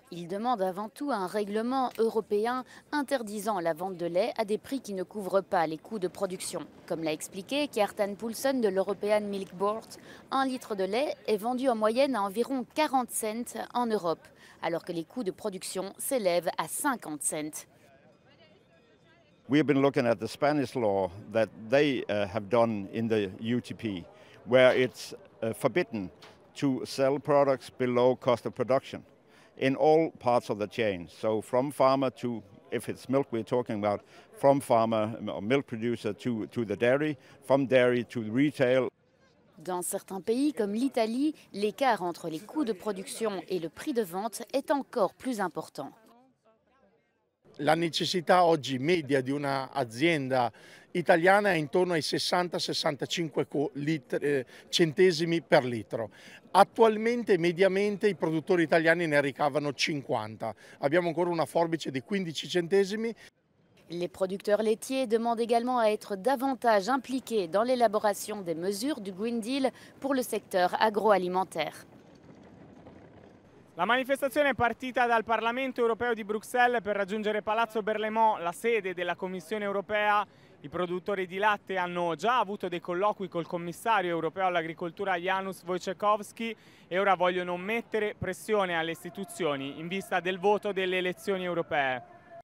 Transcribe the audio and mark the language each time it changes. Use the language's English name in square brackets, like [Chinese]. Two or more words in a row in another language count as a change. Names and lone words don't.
[French] Ils demandent avant tout un règlement européen interdisant la vente de lait à des prix qui ne couvrent pas les coûts de production. Comme l'a expliqué Kjartan Poulsen de l'European Milk Board, un litre de lait est vendu en moyenne à environ 40 cents en Europe, alors que les coûts de production s'élèvent à 50 cents. [English] We have been looking at the Spanish law that they have done in the UTP, where it's forbidden to sell products below cost of production in all parts of the chain. So from farmer to, if it's milk we're talking about, from farmer or milk producer to the dairy, from dairy to retail. [French] Dans certains pays comme l'Italie, l'écart entre les coûts de production et le prix de vente est encore plus important. [Italian] La necessità oggi media di un'azienda italiana è intorno ai 60-65 centesimi per litro. Attualmente, mediamente, i produttori italiani ne ricavano 50. Abbiamo ancora una forbice di 15 centesimi. [French] Les producteurs laitiers demandent également à être davantage impliqués dans l'élaboration des mesures du Green Deal pour le secteur agroalimentaire. [Italian] La manifestazione è partita dal Parlamento europeo di Bruxelles per raggiungere Palazzo Berlaymont, la sede della Commissione europea. I produttori di latte hanno già avuto dei colloqui col commissario europeo all'agricoltura Janusz Wojciechowski e ora vogliono mettere pressione alle istituzioni in vista del voto delle elezioni europee.